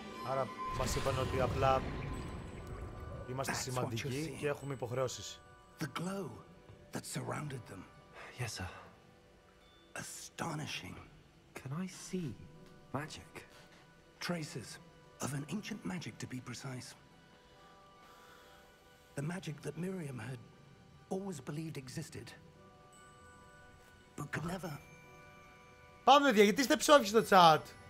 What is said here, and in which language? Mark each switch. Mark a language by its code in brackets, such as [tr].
[el] Άρα μας είπαν ότι απλά είμαστε σημαντικοί και έχουμε υποχρεώσεις. [en] The glow that surrounded them. Yes, sir. Astonishing. Can I see magic? Traces of an ancient magic, to be precise. The magic that Miriam had always believed existed, but could never. [el] Πάμε, παιδιά, γιατί είστε ψόφοι στο chat.